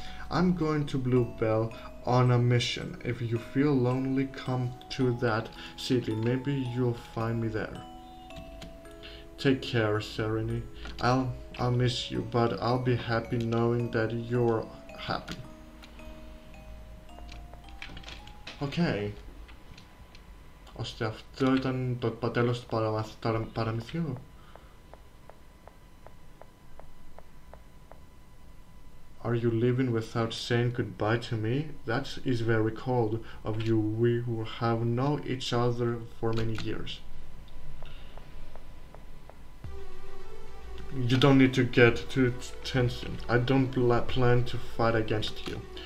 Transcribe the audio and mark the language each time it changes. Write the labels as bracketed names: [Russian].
[English] I'm going to Bluebell on a mission. If you feel lonely, come to that city. Maybe you'll find me there. Take care, Serenity. I'll miss you, but I'll be happy knowing that you're happy. Okay. [Greek] Ώστε αυτό ήταν το τέλος του παραμυθιού. [English] Are you leaving without saying goodbye to me? That is very cold of you. We have known each other for many years. You don't need to get too tension. I don't plan to fight against you.